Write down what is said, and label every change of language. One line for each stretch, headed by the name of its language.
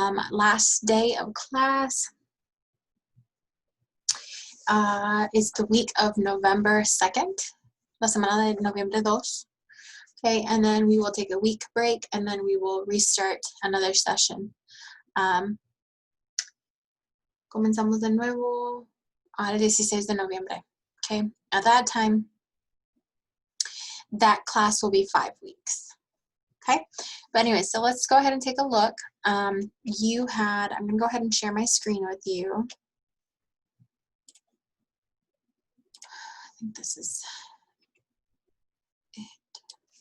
English: Last day of class is the week of November 2nd,
Spanish: la semana de noviembre 2.
English: Okay, and then we will take a week break, and then we will restart another session.
Spanish: Comenzamos de nuevo el 16 de noviembre.
English: Okay, at that time, that class will be 5 weeks. Okay, but anyway, so let's go ahead and take a look. I'm going to go ahead and share my screen with you. I think this is it.